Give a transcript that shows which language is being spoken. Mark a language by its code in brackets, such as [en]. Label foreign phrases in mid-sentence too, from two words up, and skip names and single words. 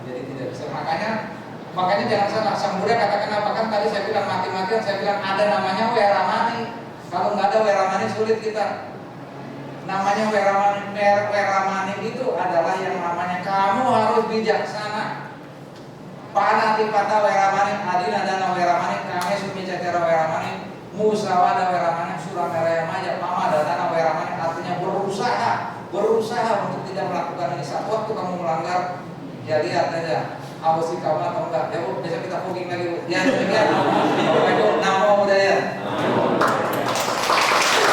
[id] Jadi tidak bisa, makanya jangan salah. Sang Buddha katakan apa, kan tadi saya bilang mati-matian, saya bilang ada namanya Weramani. Kalau nggak ada Weramani sulit kita. Namanya Weramani itu adalah yang namanya kamu harus bijaksana. [pi] Panati pata Weramani, adina dana Weramani, kame sumi cetera Weramani, musawada Weramani, surameraya maja, pama dana Weramani, [id] artinya berusaha untuk tidak melakukan ini. Satu waktu kamu melanggar, ya lihat aja, awasi kamu atau enggak. Ya Bu, besok kita fogging lagi Bu. Ya demikian. [pi] Namo Buddhaya.